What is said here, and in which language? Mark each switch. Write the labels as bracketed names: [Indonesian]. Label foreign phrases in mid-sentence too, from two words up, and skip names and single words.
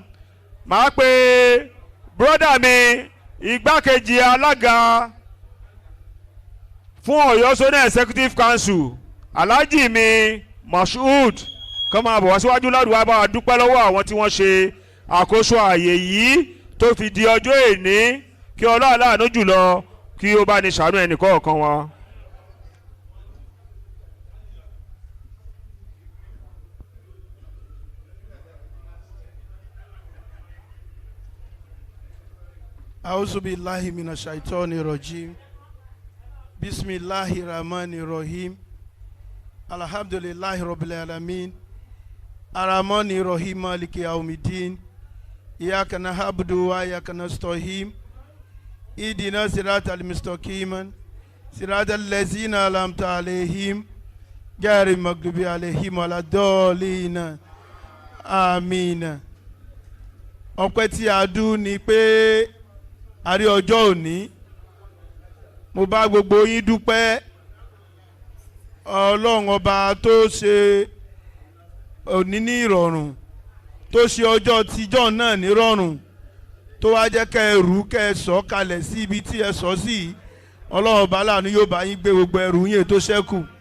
[Yoruba] Màá pe bródà mi igbákejì alága fún Ọ̀yọ́ Zonal Executive Council Alhaji mi Mashood kó máa bọ̀ wá síwájú ládùúgbò bá wa dúpẹ́ lọ́wọ́ àwọn tí wọ́n ṣe àkóso ààyè yìí tó fi di ọjọ́ èní kí Ọlọ́run aláàánú jùlọ kí ó bá ní ṣàánú ẹnì kọ̀ọ̀kan wọn. [Arabic] أعوذ بالله من الشيطان الرجيم. بسم الله الرحمن الرحيم. الحمد لله رب العالمين الرحمن الرحيم مالك يوم الدين. إياك نعبد وإياك نستعين اهدنا صراط المستقيم صراط الذين أنعمت عليهم غير المغضوب عليهم ولا الضالين آمين. [Yoruba] ọpẹ́ tí a dún ni pé a rí ọjọ́ òní mo bá gbogbo yín dúpẹ́ ọlọ́run ọba tó ṣe òní ní ìrọ̀rùn tó ṣe ọjọ́ tíjọ́ náà ní rọ̀rùn tó wá jẹ́ kẹ́ ẹ rú kẹ́ ẹ sọ kalẹ̀ sí ibi tí ẹ sọ sí ọlọ́run ọba láàánú yóò bá yín gbé gbogbo ẹrù yín tó ṣẹ́kù.